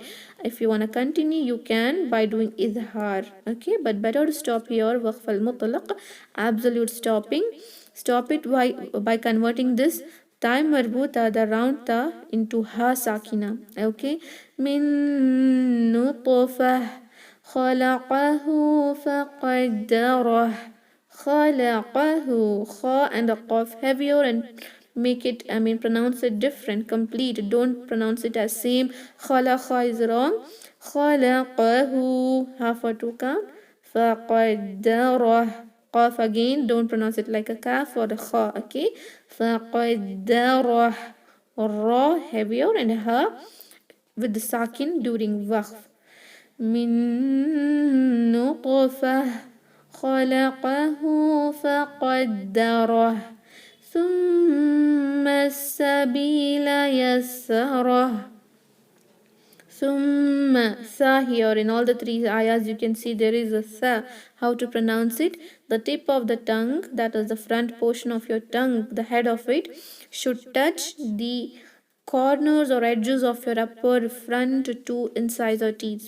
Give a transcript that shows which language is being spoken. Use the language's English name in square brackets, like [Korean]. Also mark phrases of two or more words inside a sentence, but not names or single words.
[English] If you want to continue, you can by doing izhar. Okay, but better to stop here. [Arabic] وقف المطلق, [English] absolute stopping. Stop it by converting this [Arabic] تاء مربوطة, [English] the round ta, into [Arabic] هاء ساكنة. Okay, من نطفة خلقه فقدره. [English] Khalaqahu, kha and the qaf heavier and make it, pronounce it different, complete. Don't pronounce it as same. Kha is wrong. Khalaqahu, half or two count. Faqaddarah. Qaf again, don't pronounce it like a kaf or a kha. Okay, faqaddarah. Ra heavier and ha with the sakin during waqf. [Arabic] من نطفة خلقه فقدره ثم السبيل يسره. [English] Summa, sa here in all the three ayahs you can see there is a sa. How to pronounce it? The tip of the tongue, that is the front portion of your tongue, the head of it, should touch the corners or edges of your upper front two incisor teeth.